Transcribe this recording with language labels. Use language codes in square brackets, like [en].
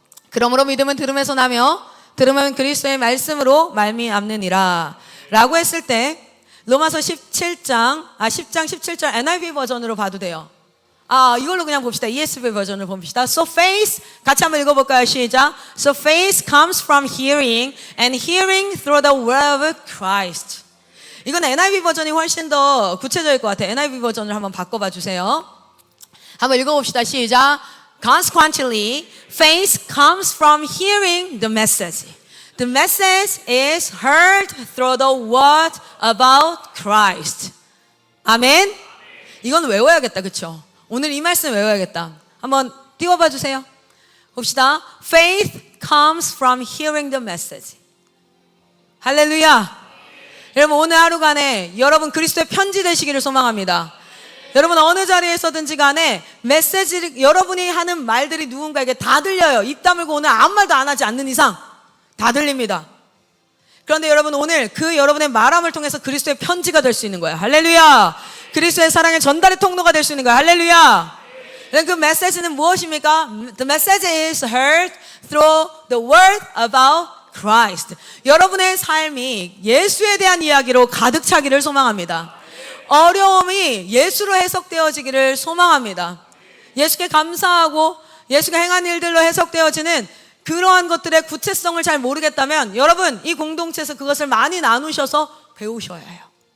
[ko] 그러므로 믿음은 들음에서 나며 들으면 그리스도의 말씀으로 말미암느니라 라고 했을 때 로마서 10장 17절 NIV 버전으로 봐도 돼요. 이걸로 그냥 봅시다. ESV 버전을 봅시다. [en] So faith, [ko] 같이 한번 읽어볼까요? 시작. [en] So faith comes from hearing and hearing through the word of Christ. [ko] 이건 NIV 버전이 훨씬 더 구체적일 것 같아요. NIV 버전을 한번 바꿔봐 주세요. 한번 읽어봅시다. 시작. [en] Consequently, faith comes from hearing the message. The message is heard through the word about Christ. [ko] 아멘. 이건 외워야겠다, 그렇죠? 오늘 이 말씀 외워야겠다. 한번 띄워봐 주세요. 봅시다. [en] Faith comes from hearing the message. [ko] 할렐루야. 여러분 오늘 하루간에 여러분 그리스도의 편지 되시기를 소망합니다. 여러분 어느 자리에서든지 간에 메시지를 여러분이 하는 말들이 누군가에게 다 들려요. 입 다물고 오늘 아무 말도 안 하지 않는 이상 다 들립니다. 그런데 여러분 오늘 그 여러분의 말함을 통해서 그리스도의 편지가 될 수 있는 거예요. 할렐루야. 그리스도의 사랑의 전달의 통로가 될 수 있는 거예요. 할렐루야. 그 메시지는 무엇입니까? [en] The message is heard through the word about Christ. [ko] 여러분의 삶이 예수에 대한 이야기로 가득 차기를 소망합니다. 어려움이 예수로 해석되어지기를 소망합니다. 예수께 감사하고 예수가 행한 일들로 해석되어지는 그러한 것들의 구체성을 잘 모르겠다면 여러분 이 공동체에서 그것을 많이 나누셔서 배우셔야 해요.